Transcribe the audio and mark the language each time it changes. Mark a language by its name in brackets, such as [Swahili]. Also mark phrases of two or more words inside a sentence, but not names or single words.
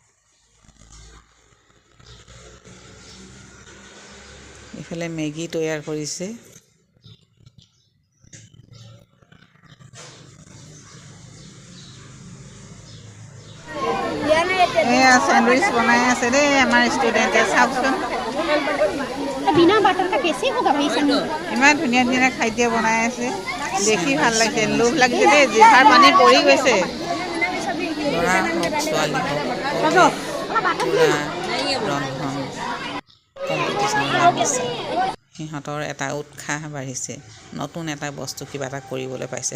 [Assamese] ইফালে মেগী তৈয়াৰ কৰিছে। এয়া চেণ্ডউইচ বনাই আছে দেই আমাৰ ষ্টুডেণ্টে, চাওকচোন [Hindi] बिना बटर का कैसे होगा भाई सैंडविच? [Assamese] ইমান ধুনীয়া ধুনীয়া খাদ্য বনাই আছে, দেখি ভাল লাগিছে, লোভ লাগিছে দেই, জিভাৰ পানী পৰি গৈছে। ল'ৰা হওক ছোৱালী হওক পূৰা ৰন্ধন কম্পিটিশ্যন লাগিছে। সিহঁতৰ এটা উৎসাহ বাঢ়িছে, নতুন এটা বস্তু কিবা এটা কৰিবলৈ পাইছে।